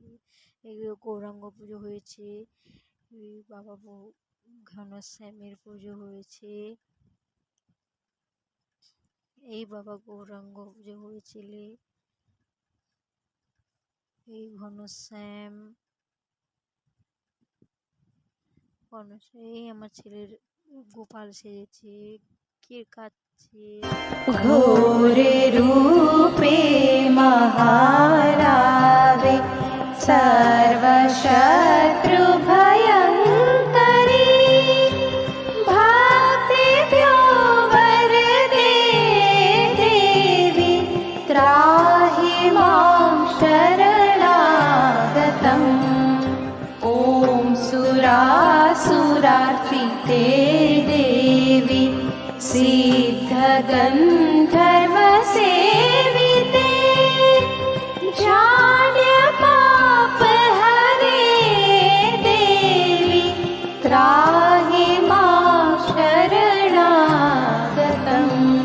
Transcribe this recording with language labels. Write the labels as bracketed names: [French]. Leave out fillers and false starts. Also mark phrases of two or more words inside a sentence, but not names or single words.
[Bangla] এই গৌরাঙ্গ পুজো হয়েছে, এই বাবা ঘনশ্যামের পুজো হয়েছে, এই বাবা গৌরাঙ্গ পুজো হয়েছিল, এই ঘনশ্যাম এই আমার ছেলের গোপাল সেজেছে, কে কাচ্ছে। [Sanskrit] ঘোরে রূপে মহারাবে সর্বশত্রু ভয়ঙ্করী ভক্তেভ্यो वरदे देवी त्राहि मां शरणागतम्। ॐ सुरासुरार्चिते देवी सिद्धगन्धर्वसेविते जाड्यपापहरे देवी त्राहि मां शरणागतम्।